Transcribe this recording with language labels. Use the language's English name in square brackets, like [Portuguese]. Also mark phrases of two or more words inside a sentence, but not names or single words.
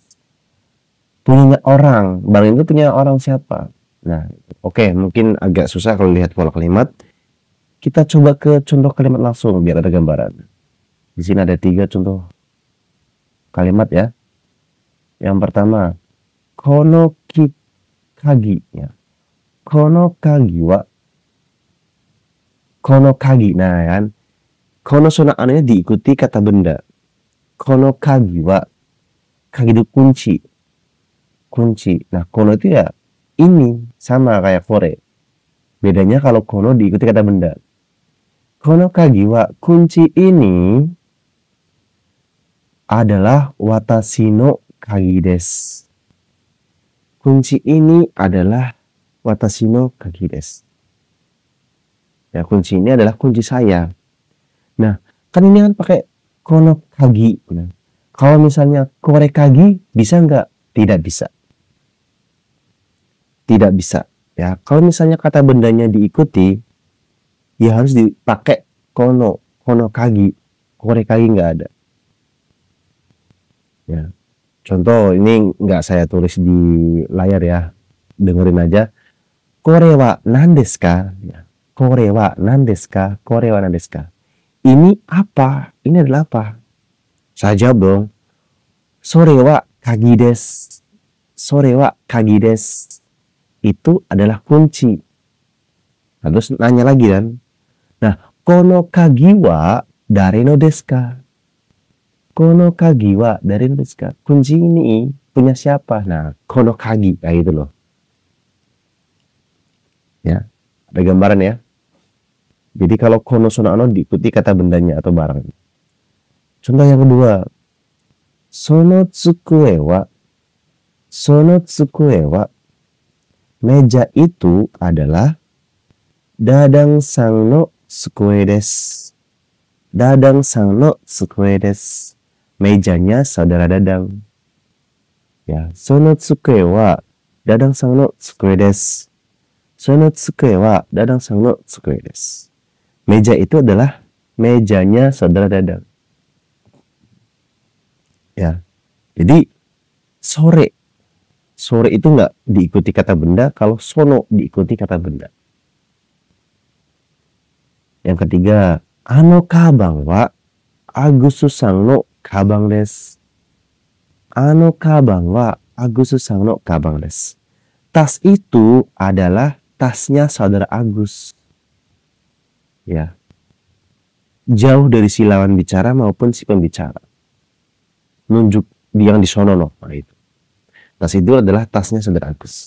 [Indonesian] Punya orang, barang itu punya orang siapa? Nah, oke, mungkin agak susah kalau lihat pola kalimat. Kita coba ke contoh kalimat langsung biar ada gambaran. Di sini ada 3 contoh kalimat ya. Yang pertama, [Japanese] この鍵 ya. この鍵は。この鍵. [Indonesian] Nah, kan. [Japanese] この その [Indonesian] anonya diikuti kata benda. [Japanese] この鍵は. [Indonesian] Kagi itu kunci. Kunci. Nah, kono itu ya ini sama kayak kore. Bedanya kalau kono diikuti kata benda. [Japanese] この鍵は, [Indonesian] kunci ini adalah [Japanese] 私の鍵です. [Indonesian] Kunci ini adalah [Japanese] 私の鍵です. [Indonesian] Ya, kunci ini adalah kunci saya. Nah, kan ini kan pakai [Japanese] この鍵. [Indonesian] Nah, kalau misalnya [Japanese] これ鍵, [Indonesian] bisa nggak? Tidak bisa. Tidak bisa. Ya, kalau misalnya kata bendanya diikuti, ya harus dipakai [Japanese] この鍵, これ鍵 [Indonesian] nggak ada. Ya, contoh ini nggak saya tulis di layar ya, dengerin aja. [Japanese] これは何ですか? Ya. これは何ですか? これは何ですか? [Indonesian] Ini apa? Ini adalah apa? Saya jawab dong. [Japanese] それは鍵です. それは鍵です. [Indonesian] Itu adalah kunci. Nah, terus nanya lagi kan. Nah, [Japanese] この鍵は誰のですか? この鍵は誰のですか? [Indonesian] Kunci ini punya siapa? Nah, [Japanese] この鍵 [Indonesian] kayak gitu loh. Ya, ada gambaran ya. Jadi kalau [Japanese] この その あの [Indonesian] diikuti kata bendanya atau barangnya. Contoh yang kedua. [Japanese] その机は. その机は. [Indonesian] Meja itu adalah [Japanese] dadang sang no tsukue desu. Dadang sang no tsukue desu. [Indonesian] Mejanya saudara Dadang. Ya, [Japanese] その机は dadang さんの机です. その机は dadang さんの机です. [Indonesian] Meja itu adalah mejanya saudara Dadang. Ya, jadi sore. Sore itu nggak diikuti kata benda, kalau sono diikuti kata benda. Yang ketiga, [Japanese] あの鞄は Agus さんの鞄です. あの鞄は Agus さんの鞄です. [Indonesian] Tas itu adalah tasnya saudara Agus. Ya. Jauh dari si lawan bicara maupun si pembicara. Nunjuk yang di sono no. Nah, itu. Tas itu adalah tasnya saudara Agus.